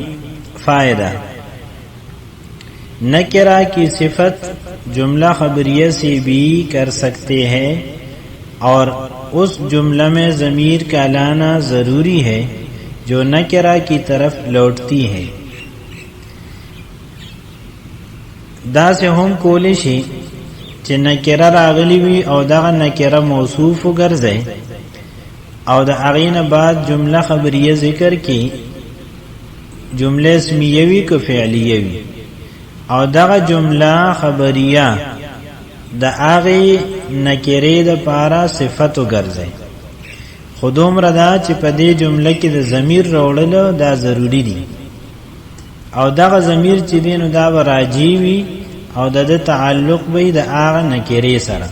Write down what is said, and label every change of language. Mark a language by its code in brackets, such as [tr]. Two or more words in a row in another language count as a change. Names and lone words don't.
[ur] فائدہ: نکرہ کی صفت جملہ خبریہ سے بھی کر سکتے ہیں اور اس جملہ میں ضمیر کا لانا ضروری ہے جو نکرہ کی طرف لوٹتی ہے. [ps] دا سے ہم کولی شي چې نکره راغلی وي او دغه نکره موصوف وګرځي او د هغې نه بعد جمله خبریه ذکر کی جمله اسمیه وي که فعلیه وي او دغه جمله خبریه د هغې نکرې د پاره صفت وګرځي. خو دومره ده چې په دې جمله کې د ضمیر راوړل دا ضروری دي او دغه ضمیر چې دی نو دا به راجع وي او د تعلق به د هغه نکرې سره.